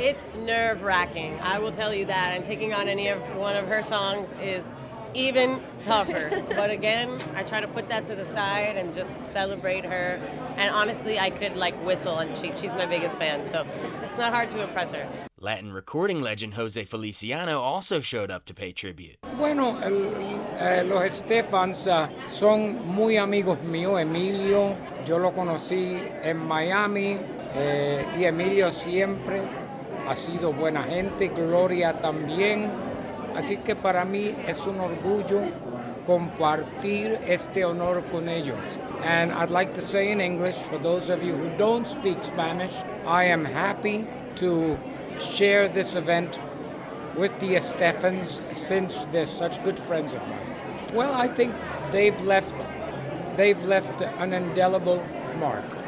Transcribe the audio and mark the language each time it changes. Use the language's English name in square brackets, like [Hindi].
[English] It's nerve-wracking, I will tell you that, and taking on one of her songs is even tougher. But again, I try to put that to the side and just celebrate her. And honestly, I could whistle, and she's my biggest fan, so it's not hard to impress her. Latin recording legend Jose Feliciano also showed up to pay tribute. [Spanish] Bueno, los Estefans son muy amigos míos. Emilio, yo lo conocí en Miami y Emilio siempre ha sido buena gente, Gloria también. Así que para mí es un orgullo compartir este honor con ellos. [English] And I'd like to say in English, for those of you who don't speak Spanish, I am happy to share this event with the Estefans since they're such good friends of mine. Well, I think they've left an indelible mark.